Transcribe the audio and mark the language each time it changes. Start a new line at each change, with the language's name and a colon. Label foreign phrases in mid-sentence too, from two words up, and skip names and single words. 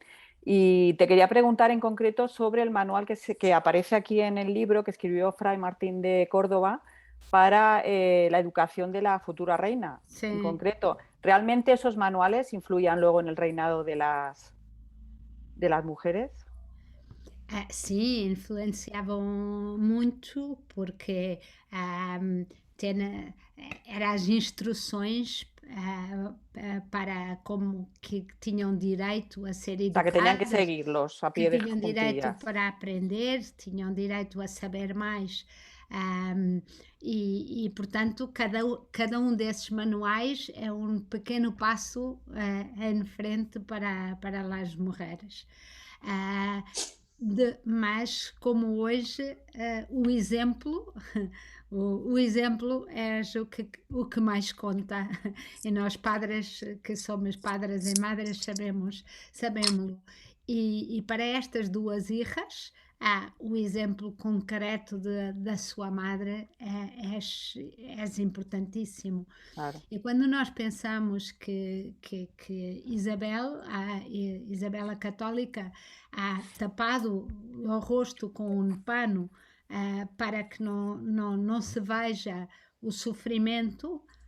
Spanish: Y te quería preguntar en concreto sobre el manual que aparece aquí en el libro que escribió Fray Martín de Córdoba para la educación de la futura reina. Sí. En concreto, ¿realmente esos manuales influían luego en el reinado de las mujeres?
Portuguese: Sim, influenciavam muito porque eram as instruções para como que tinham direito a ser
Spanish: O sea, que tenían que
Portuguese: educadas,
Spanish: seguirlos a que pie de
Portuguese: tinham direito
Spanish: juntillas.
Portuguese: para aprender, tinham direito a saber mais. Portanto, cada um desses manuais é um pequeno passo em frente para as mulheres. Mas como hoje o exemplo o exemplo é o que mais conta e nós padres que somos padres e madres sabemos-lo e para estas duas hijas o exemplo concreto da sua madre é importantíssimo.
Spanish: Claro.
Portuguese: E quando nós pensamos que Isabel a Católica ha tapado o rosto com um pano para que não se veja o sofrimento